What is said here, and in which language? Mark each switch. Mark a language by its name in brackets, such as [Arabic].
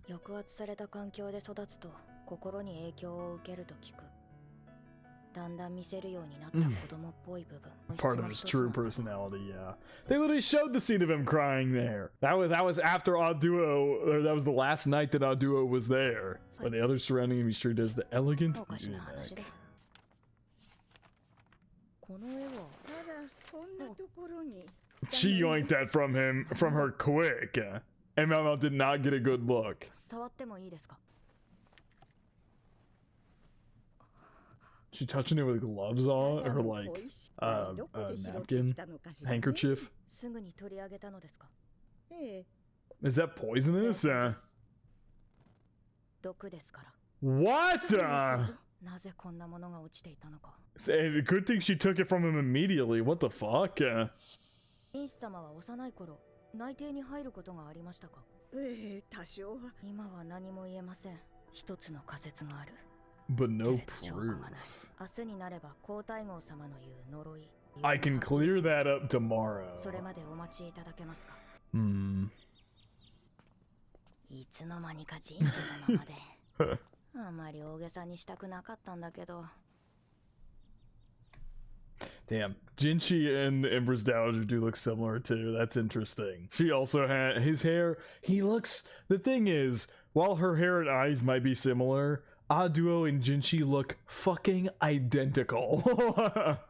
[Japanese] 抑圧された環境で育つと心に影響を受けると聞く。だんだん見せるようになった子供っぽい部分。 [English] Part of his true personality, yeah. They literally showed the scene of him crying there. That was after Aduo, or that was the last night that Aduo was there. But the others surrounding him he's treated as the elegant eunuch. [Japanese] この絵は。あら、こんなところに。 [English] She yoinked that from her quick. And Mao Mao did not get a good look. [Japanese] 触ってもいいですか？ [English] She touching it with gloves on, or like a napkin, handkerchief. [Japanese] すぐに取り上げたのですか？ [English] Is that poisonous? [Japanese] 毒ですから。 [English] What? [Japanese] なぜこんなものが落ちていたのか。 [English] Good thing she took it from him immediately. What the fuck? [Japanese] インシ様は幼い頃、内定に入ることがありましたか？多少は。今は何も言えません。一つの仮説がある。 [English] But no proof. [Japanese] 明日になれば皇太后様の言う呪い。 [English] I can clear that up tomorrow. [Japanese] それまでお待ちいただけますか？いつの間にかジンシ様まで。あまり大げさにしたくなかったんだけど。 [English] Damn, Jinshi and the Empress Dowager do look similar too. That's interesting. She also had his hair. The thing is, while her hair and eyes might be similar, Aduo and Jinshi look fucking identical.